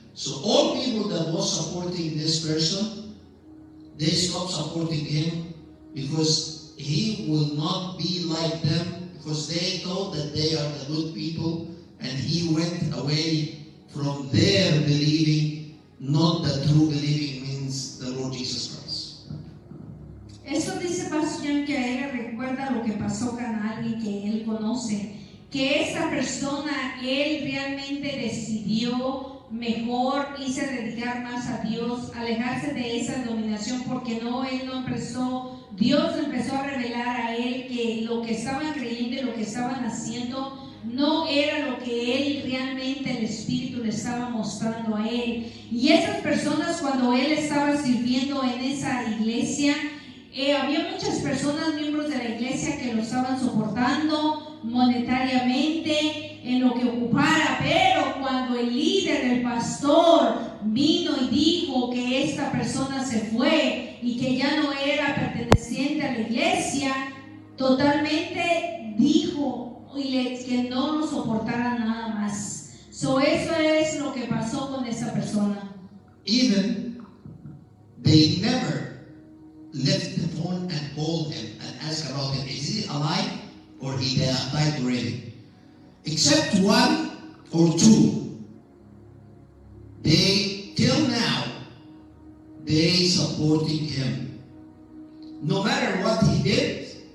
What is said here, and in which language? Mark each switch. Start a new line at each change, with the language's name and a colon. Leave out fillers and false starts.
English: So all people that was supporting this person, they stopped supporting him because he will not be like them, because they thought that they are the good people, and he went away from their believing, not the true believing means the Lord Jesus Christ.
Spanish: Eso dice Pastor Jan que a él le recuerda lo que pasó con alguien que él conoce, que esa persona, él realmente decidió mejor irse a dedicar más a Dios, alejarse de esa dominación, porque él no empezó, Dios empezó a revelar a él que lo que estaban creyendo y lo que estaban haciendo no era lo que él realmente, el Espíritu le estaba mostrando a él. Y esas personas, cuando él estaba sirviendo en esa iglesia, había muchas personas, miembros de la iglesia, que lo estaban soportando monetariamente, en lo que ocupara, pero cuando el líder, el pastor, vino y dijo que esta persona se fue y que ya no era perteneciente a la iglesia, totalmente dijo que no lo soportara nada más. So eso es lo que pasó con esa persona.
English: Even they never left the phone and called him and asked about him. Is he alive or he died already? Except one or two. They, till now, they supporting him. No matter what he did,